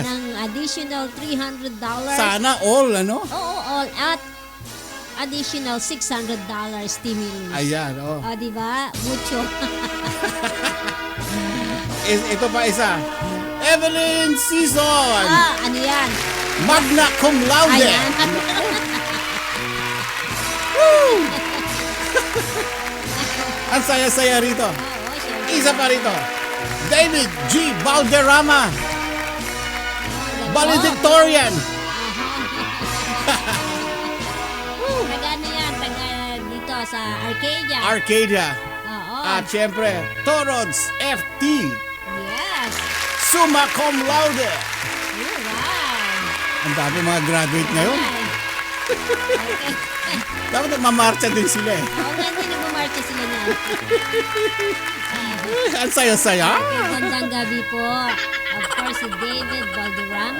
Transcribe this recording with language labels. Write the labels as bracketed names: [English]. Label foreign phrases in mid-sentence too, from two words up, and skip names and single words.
[Filipino] ng additional $300. Sana all, ano? Oo, all. At additional $600 stimulus. Ayan, oo. O, di ba? Mucho. Ito pa isa. Evelyn Season. Ano yan? [Latin] Magna cum laude. [Filipino] Ayan. Ang saya-saya rito. Oo, syempre. Isa pa rito. David G. Valderrama. Valedictorian. Taga ano yan? Taga dito sa Arcadia. Arcadia. Oo. At syempre, Torods FT. Yes. [Latin] Summa cum laude. [English] Oh, wow. [Filipino] Ang dami mga graduate ngayon. Ay. Okay. Dapat nagmamarcha din sila eh. Oo nga, hindi nagmamarcha sila na. Ang saya-saya. Magandang gabi po. [English] Of course, [Filipino] si David Valderrama